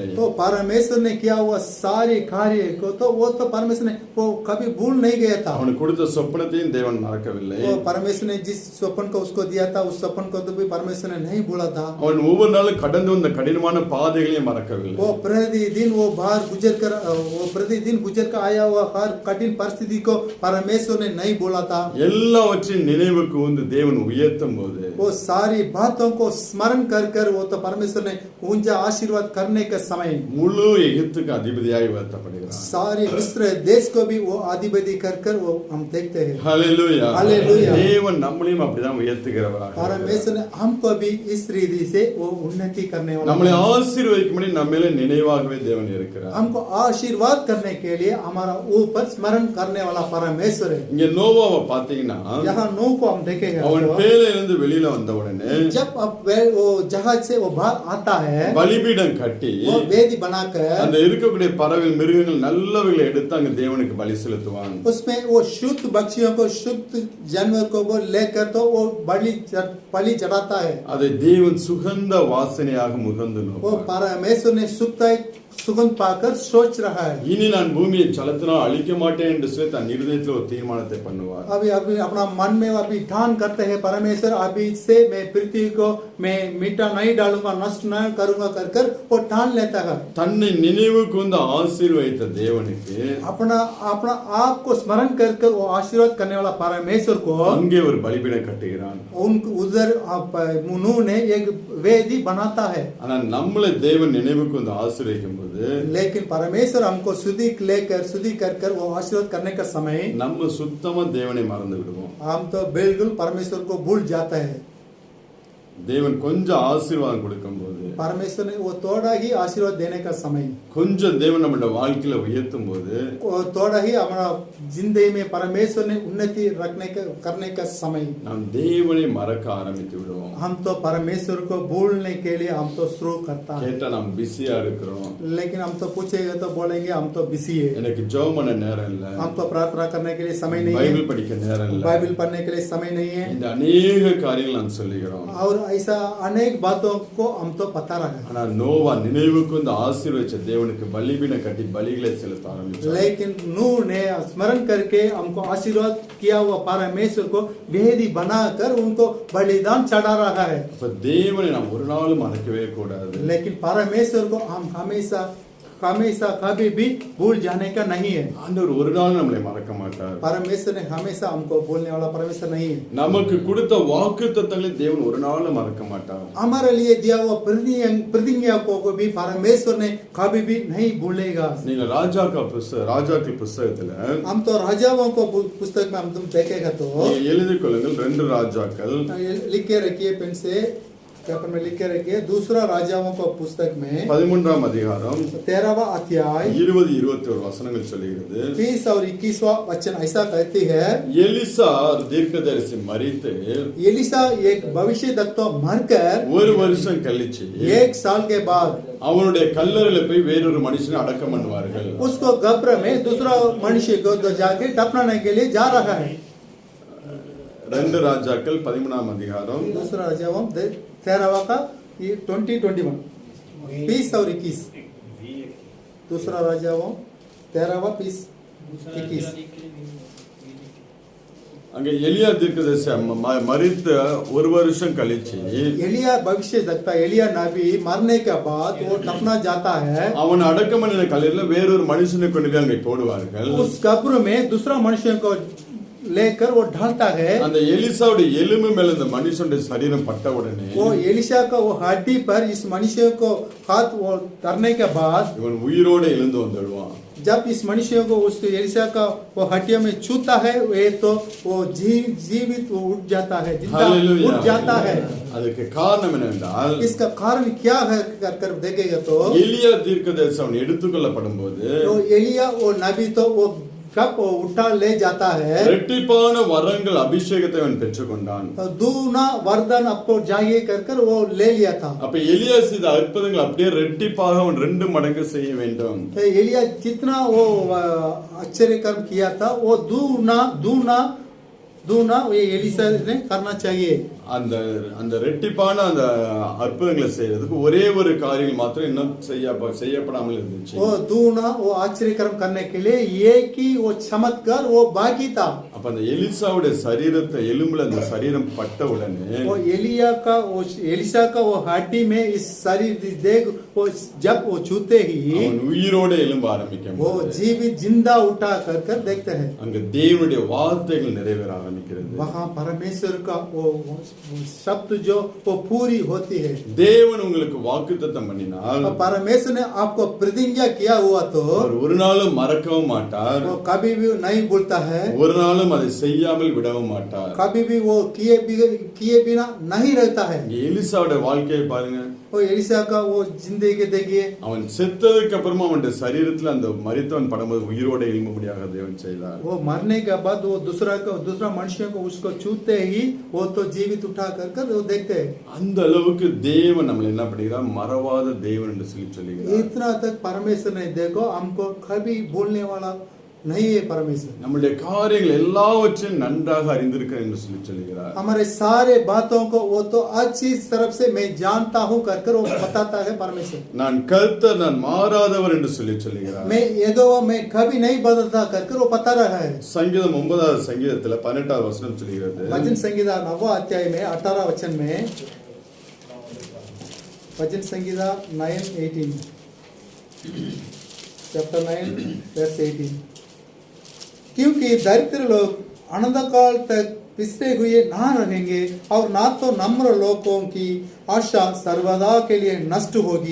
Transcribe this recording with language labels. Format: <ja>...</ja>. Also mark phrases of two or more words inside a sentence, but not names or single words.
<hi>तो परमेश्वर ने किया हुआ सारे कार्य को तो वो तो परमेश्वर ने वो कभी भूल नहीं गया था।</hi> <ta>அவனுக்கு கொடுத்த சொப்பனத்தையும் தேவன் மறக்கவில்லை.</ta> <hi>वो परमेश्वर ने जिस स्वप्न को उसको दिया था उस स्वप्न को तो भी परमेश्वर ने नहीं भूला था।</hi> <ta>அவன் ஒவ்வொரு நாளும் கடந்து வந்த கடினமான பாதைகளையும் மறக்கவில்லை.</ta> <hi>वो प्रतिदिन वो बाहर गुजर कर वो प्रतिदिन गुजर कर आया हुआ हर कठिन परिस्थिति को परमेश्वर ने नहीं भूला था।</hi> <ta>எல்லாவற்றையும் நினைவுக்கு வந்து தேவன் உயர்த்தும் போது</ta> <hi>वो सारी बातों को स्मरण कर वो तो परमेश्वर ने ऊंचा आशीर्वाद करने के समय</hi> <ta>முழு எகிப்துக்கு அதிபதியாய் உயர்த்தப்படுகிறான்.</ta> <hi>सारी मिस्र देश को भी वो अधिपति कर वो हम देखते हैं।</hi> <ta>ஹல்லேலூயா. ஹல்லேலூயா. தேவன் நம்மளையும் அப்படிதான் உயர்த்துகிறவராக.</ta> <hi>परमेश्वर ने हमको भी इस रीति से वो उन्नति करने वाला</hi> <ta>நம்மளை ஆசீர்வதிக்கும்படி நம்ம மேல நினைவாகவே தேவன் இருக்கிறார்.</ta> <hi>हमको आशीर्वाद करने के लिए हमारा ऊपर स्मरण करने वाला परमेश्वर है।</hi> <ta>இங்க நோவாவை பாத்தீங்கன்னா</ta> <hi>यहाँ नूह को हम देखेंगे</hi> <ta>அவன்</ta> <hi>तो</hi> <ta>பேழையிலிருந்து வெளியில வந்த உடனே</ta> <hi>जब अब वो जहाज से वो बाहर आता है</hi> <ta>பலிபீடம் கட்டி</ta> <hi>वो वेदी बनाकर</hi> <ta>அந்த இருக்கக்கூடிய பறவை மிருகங்கள் நல்லவைகளை எடுத்து அங்க தேவனுக்கு பலி செலுத்துவான்.</ta> <hi>उसमें वो शुद्ध पक्षियों को शुद्ध जानवर को वो लेकर तो वो बलि चढ़ाता है।</hi> <ta>அதை தேவன் சுகந்த வாசனையாக முகந்து</ta> <hi>वो</hi> <ta>நோக்கார்.</ta> <hi>परमेश्वर ने सुगंध पाकर सोच रहा है</hi> <ta>இனி நான் பூமியை ஜலத்தினால் அழிக்க மாட்டேன் என்று சொல்லி தன் இருதயத்தில் ஒரு தீர்மானத்தை பண்ணுவார்.</ta> <hi>अभी अभी अपना मन में अभी ठान करते हैं परमेश्वर अभी से मैं पृथ्वी को मैं मिटा नहीं डालूंगा नष्ट नहीं करूंगा कर वो ठान लेता है।</hi> <ta>தன்னை நினைவுக்கு வந்து ஆசீர்வதித்த தேவனுக்கு</ta> <hi>अपना अपना आप को स्मरण कर वो आशीर्वाद करने वाला परमेश्वर को</hi> <ta>அங்கே ஒரு பலிபீடம் கட்டுகிறான்.</ta> <hi>उनको उधर नूह ने एक वेदी बनाता है।</hi> <ta>ஆனா நம்மளை தேவன் நினைவுக்கு வந்து ஆசீர்வதிக்கும் போது</ta> <hi>लेकिन परमेश्वर हमको शुद्धि कर वो आशीर्वाद करने का समय</hi> <ta>நம்ம சுத்தமா தேவனை மறந்து விடுவோம்.</ta> <hi>हम तो बिल्कुल परमेश्वर को भूल जाता है।</hi> <ta>தேவன் கொஞ்சம் ஆசீர்வாதம் கொடுக்கும் போது</ta> <hi>परमेश्वर ने वो थोड़ा ही आशीर्वाद देने का समय</hi> <ta>கொஞ்சம் தேவன் நம்மளோட வாழ்க்கையில உயர்த்தும் போது</ta> <hi>थोड़ा ही हमारा जिंदगी में परमेश्वर ने उन्नति करने का समय</hi> <ta>நாம் தேவனை மறக்க ஆரம்பித்து விடுவோம்.</ta> <hi>हम तो परमेश्वर को भूलने के लिए हम तो शुरू करता है।</hi> <ta>கேட்டா நாம் பிஸியா இருக்கிறோம்.</ta> <hi>लेकिन हम तो पूछेगा तो बोलेंगे हम तो बिजी है,</hi> <ta>எனக்கு ஜெபம் பண்ண நேரம் இல்ல,</ta> <hi>हम तो प्रार्थना करने के लिए समय नहीं</hi> <ta>பைபிள்</ta> <hi>है,</hi> <ta>படிக்க நேரம் இல்ல,</ta> <hi>बाइबल पढ़ने के लिए समय नहीं है</hi> <ta>இந்த अनेक காரியங்கள் நாம் சொல்லுகிறோம்.</ta> <hi>और ऐसा अनेक बातों को हम तो पता रहा।</hi> <ta>ஆனா நோவா நினைவுக்கு வந்து ஆசீர்வதிச்ச தேவனுக்கு பலிபீடம் கட்டி பலிகளை செலுத்த ஆரம்பிச்சார்.</ta> <hi>लेकिन नूह ने स्मरण करके हमको आशीर्वाद किया हुआ परमेश्वर को वेदी बनाकर उनको बलिदान चढ़ा रहा है।</hi> <ta>அப்ப தேவனை நாம் ஒரு நாளும் மறக்கவே கூடாது.</ta> <hi>लेकिन परमेश्वर को हम हमेशा कभी भी भूल जाने का नहीं है।</hi> <ta>ஆண்டவர் ஒரு நாள் நம்மளை மறக்க மாட்டார்.</ta> <hi>परमेश्वर ने हमेशा हमको भूलने वाला परमेश्वर नहीं है।</hi> <ta>நமக்கு கொடுத்த வாக்குத்தத்தங்களை தேவன் ஒரு நாளும் மறக்க மாட்டார்.</ta> <hi>हमारे लिए दिया हुआ प्रतिज्ञा को भी परमेश्वर ने कभी भी नहीं भूलेगा।</hi> <ta>நீங்க ராஜாக்கள் புஸ்தகத்துல</ta> <hi>हम तो राजाओं को पुस्तक में हम तुम देखेगा तो</hi> <ta>நீங்க எழுதிக் கொள்ளுங்கள். 2 ராஜாக்கள்</ta> <hi>लिख के रखिए, पेन से पेपर में लिख के रखिए। दूसरा राजाओं को पुस्तक में</hi> <ta>13ஆம் அதிகாரம்</ta> <hi>13वां अध्याय</hi> <ta>20-21 வசனங்கள் சொல்லுகிறது.</ta> <hi>20 और 21वां वचन ऐसा कहती है,</hi> <ta>எலிசா தீர்க்கதரிசி மரித்து</ta> <hi>एलिसा एक भविष्यवक्ता मरकर</hi> <ta>ஒரு வருஷம் கழிச்சு</ta> <hi>1 साल के बाद</hi> <ta>அவனுடைய கல்லறையில போய் வேறொரு மனுஷனை அடக்கம் பண்ணுவார்கள்.</ta> <hi>उसको कब्र में दूसरा मनुष्य को तो जाके दफनाने के लिए जा रहा है।</hi> <ta>2 ராஜாக்கள் 13ஆம் அதிகாரம்</ta> <hi>दूसरा राजाओं 13वां का 20-21 20 और 21 दूसरा राजाओं 13वां 21</hi> <ta>அங்க எலியா தீர்க்கதரிசி மரித்த ஒரு வருஷம் கழிச்சு</ta> <hi>एलिया भविष्य देखता है एलिया नबी मरने के बाद वो दफना जाता है</hi> <ta>அவன் அடக்கம் பண்ணின கல்லறையில வேறொரு மனுஷனை கொண்டு போய் அங்கே போடுவார்கள்</ta> <hi>उस कब्र में दूसरा मनुष्य को लेकर वो ढालता है</hi> <ta>அந்த எலிசாவுடைய எலும்பு மேல இந்த மனுஷனுடைய சரீரம் பட்ட உடனே</ta> <hi>वो एलिशा का वो हड्डी पर इस मनुष्य को हाथ वो करने के बाद</hi> <ta>இவன் உயிரோட எழுந்து வந்துடுவான்</ta> <hi>जब इस मनुष्य को उस एलिशा का वो हड्डियों में छूता है वे तो वो जीवित वो उठ जाता है जिंदा हालेलुया। उठ जाता है</hi> <ta>அதுக்கு காரணம் என்னவென்றால்</ta> <hi>इसका कारण क्या है कर देखेगा तो</hi> <ta>எலியா தீர்க்கதரிசி அவன் எடுத்துக்கொள்ளப்படும் போது</ta> <hi>तो एलिया वो नबी तो वो कब वो उठा ले जाता है</hi> <ta>இரட்டிப்பான வரங்கள் அபிஷேகத்தை அவன் பெற்றுக்கொண்டான்</ta> <hi>तो दूना वरदान आपको चाहिए कर वो ले लिया था</hi> <ta>அப்ப எலியா செய்த அற்புதங்கள் அப்படியே இரட்டிப்பாக அவன் 2 மடங்கு செய்ய வேண்டும்</ta> <hi>तो एलिया जितना वो आश्चर्य कर्म किया था वो दूना ये एलिशा ने करना चाहिए</hi> <ta>அந்த அந்த இரட்டிப்பான அந்த அற்புதங்களை செய்யறதுக்கு ஒரே ஒரு காரியம் மாத்திரம் இன்னும் செய்யப்படாமல் இருந்துச்சு</ta> <hi>वो दूना वो आश्चर्य कर्म करने के लिए एक ही वो चमत्कार वो बाकी था</hi> <ta>அப்ப அந்த எலிசாவுடைய சரீரத்தை எலும்புல அந்த சரீரம் பட்ட உடனே</ta> <hi>वो एलिशा का वो हड्डी में इस शरीर देख वो जब वो छूते ही</hi> <ta>அவன் உயிரோட எழும்ப ஆரம்பிக்கும்</ta> <hi>वो जीवित जिंदा उठा कर देखते हैं</hi> <ta>அங்க தேவனுடைய வார்த்தைகள் நிறைவேற ஆரம்பிக்கிறது</ta> <hi>वहाँ परमेश्वर का वो शब्द जो वो पूरी होती है</hi> <ta>தேவன் உங்களுக்கு வாக்குத்தத்தம் பண்ணினால்</ta> <hi>परमेश्वर ने आपको प्रतिज्ञा किया हुआ तो</hi> <ta>அவர் ஒரு நாளும் மறக்கவும் மாட்டார்</ta> <hi>वो कभी भी नहीं भूलता है</hi> <ta>ஒரு நாளும் அதை செய்யாமல் விடவும் மாட்டார்</ta> <hi>कभी भी वो किए बिना नहीं रहता है</hi> <ta>இங்க எலிசாவுடைய வாழ்க்கையை பாருங்க</ta> <hi>वो एलिशा का वो जिंदगी देखिए</hi> <ta>அவன் செத்ததுக்கு அப்புறமா அவனுடைய சரீரத்துல அந்த மரித்தவன் படும்போது உயிரோட எழும்பும்படியாக தேவன் செய்தார்</ta> <hi>वो मरने के बाद वो दूसरा मनुष्य को उसको छूते ही वो तो जीवित उठा कर वो देखते हैं</hi> <ta>அந்த அளவுக்கு தேவன் நம்மளை என்ன பண்ணுகிறார் மறவாத தேவன் என்று சொல்லி சொல்லுகிறார்</ta> <hi>इतना तक परमेश्वर ने देखो हमको कभी भूलने वाला नहीं है परमेश्वर</hi> <ta>நம்முடைய காரியங்கள் எல்லாவற்றையும் நன்றாக அறிந்திருக்கிறேன் என்று சொல்லி சொல்லுகிறார்</ta> <hi>हमारे सारे बातों को वो तो अच्छी तरफ से मैं जानता हूँ कर वो बताता है परमेश्वर</hi> <ta>நான் கர்த்தர் நான் மாறாதவர் என்று சொல்லி சொல்லுகிறார்</ta> <hi>मैं यहोवा मैं कभी नहीं बदलता कर वो बता रहा है</hi> <ta>சங்கீதம் 9வது சங்கீதத்துல 18வது வசனம் சொல்கிறது</ta> <hi>भजन संगीता 9वां अध्याय में 18वां वचन में भजन संगीता 9:18</hi> <en>chapter 9 verse 18</en> <hi>क्योंकि दरिद्र लोग अनंत काल तक पिसरे हुए ना रहेंगे और ना तो नम्र लोगों की आशा सर्वदा के लिए नष्ट होगी</hi>